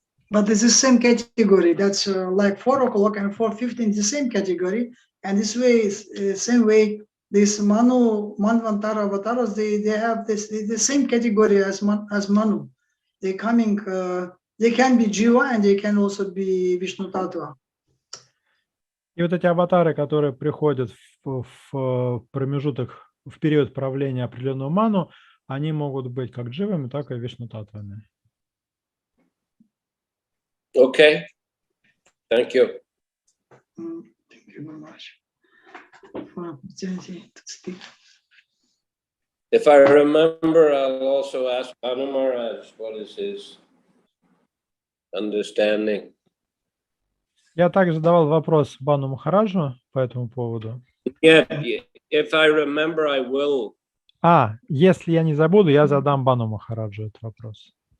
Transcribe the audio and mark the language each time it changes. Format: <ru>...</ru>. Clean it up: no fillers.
<en>But it's the same category. That's like 4 o'clock and 4:15 is the same category. And this way is same way. This Manvantara avatars, they have the same category as Manu. They coming. They can be Jiva and they can also be Vishnu Tattva.</en> <ru>И вот эти аватары, которые приходят в промежуток, в период правления определенного Ману, они могут быть как дживами, так и вишну-татвами.</ru> <en>Okay. Thank you. Thank you very much for opportunity to speak. If I remember, I'll also ask Banu Maharaj what is his understanding.</en> <ru>Я также задавал вопрос Бану Махараджу по этому поводу.</ru> <en>Yeah, if I remember, I will.</en> <ru>Если я не забуду, я задам Бану Махараджу этот вопрос.</ru>